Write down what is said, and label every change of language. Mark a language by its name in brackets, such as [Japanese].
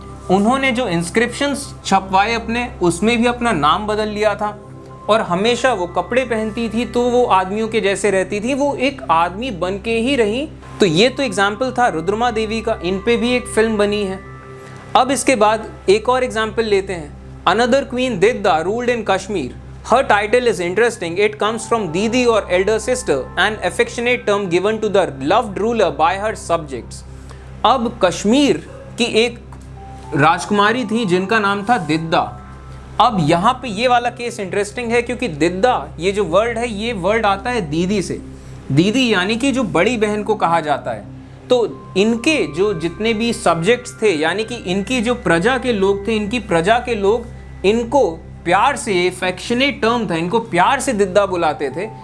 [Hindi] उन्होंने जो इंस्क्रिप्शंस छपवाए अपने, उसमें भी अपना नाम बदल लिया था और हमेशा वो कपड़े पहनती थी तो वो आदमियों के जैसे रहती थी, वो एक आदमी बन के ही रही। तो ये तो एग्जाम्पल था रुद्रमा देवी का, इन पे भी एक फिल्म बनी है। अब इसके बाद एक और एग्जाम्पल लेते हैं। [English] Another queen Didda ruled in Kashmir. Her title is interesting. It comes from Didi or elder sister, an affectionate term given to the loved ruler by her subjects. [Hindi] अब कश्मीर की एक राजकुमारी थी जिनका नाम था दिद्दा। अब यहाँ पे ये वाला केस इंटरेस्टिंग है क्योंकि दिद्दा ये जो वर्ड है ये वर्ड आता है दीदी से। दीदी यानी कि जो बड़ी बहन को कहा जाता है। तो इनके जो जितने भी सब्जेक्ट्स थे यानी कि इनकी जो प्रजा के लोग थे, इनकी प्रजा के लोग इनको प्यार से, ये अफेक्शनेट टर्म था, इनको प्यार से दिद्दा बुलाते थे।